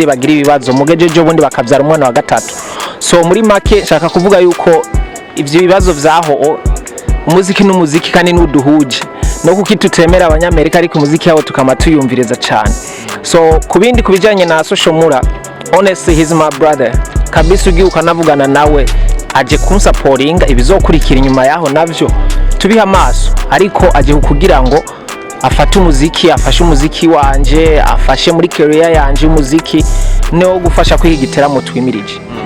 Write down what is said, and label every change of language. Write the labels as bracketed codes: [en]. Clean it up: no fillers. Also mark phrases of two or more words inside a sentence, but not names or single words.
[rn] bagira ibibazo mugejeje ubundi bakavyara umwana wa gatatu so muri make nshaka kuvuga yuko ivyo bibazo vyaho umuziki n'umuziki kandi n'uduhuje no kukitutemera abanyamerika ariko umuziki yabo tukama tuyumvireza cyane so kubindi kubijanye na social mura [en] honestly he's my brother [rn] kabisa ugiye ukanavugana nawe aje kumsupportinga ibizokurikira inyuma yaho navyo tubiha amaso ariko aje kugira ngo afate umuziki afashe umuziki wanje afashe muri career yanje umuziki no gufasha kwigitera mu twimirije